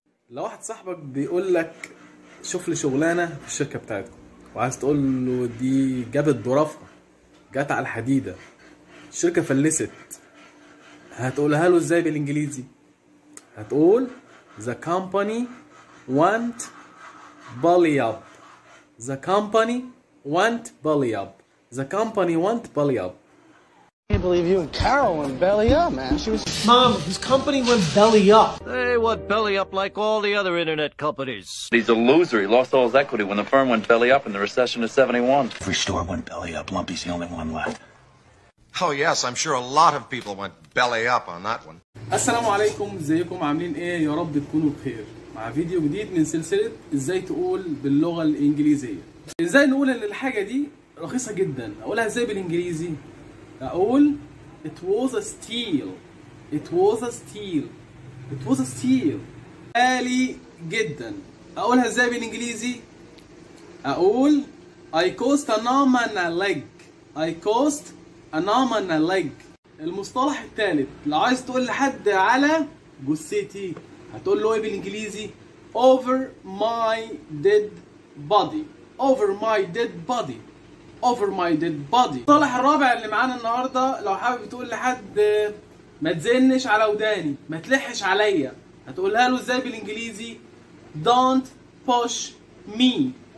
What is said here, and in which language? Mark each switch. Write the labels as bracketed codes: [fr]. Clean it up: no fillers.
[ar] لو واحد صاحبك بيقول لك شوف لي شغلانة في الشركة بتاعتكم وعايز تقول له دي جابت ظرافها جات على الحديدة الشركة فلست هتقولها له ازاي بالانجليزي؟ هتقول [en] the company went belly up. the company went belly up. the company went belly up. I can't believe you and Carol went belly up, man. She was. Mom, his company went belly up. They went belly up like all the other internet companies. He's a loser. He lost all his equity when the firm went belly up in the recession of 71. Every store went belly up. Lumpy's the only one left. Oh, yes, I'm sure a lot of people went belly up on that one. [ar] السلام عليكم، ازيكم عاملين ايه؟ يا رب تكونوا بخير. مع فيديو جديد من سلسلة ازاي تقول باللغة الانجليزية. ازاي نقول ان الحاجة دي رخيصة جدا؟ اقولها ازاي بالانجليزي؟ اقول [en] it was a steal. it was a steal. it was a steal. [ar] غالي جدا. اقولها ازاي بالانجليزي؟ اقول [en] I cost an arm and a leg. I cost an arm and a leg. [ar] المصطلح الثالث لو عايز تقول لحد على جثتي هتقول له ايه بالانجليزي؟ [en] over my dead body. over my dead body. over my dead body. [ar] المصطلح الرابع اللي معانا النهارده لو حابب تقول لحد ما تزنش على وداني ما تلحش عليا هتقولها له ازاي بالانجليزي؟ [en] don't push me.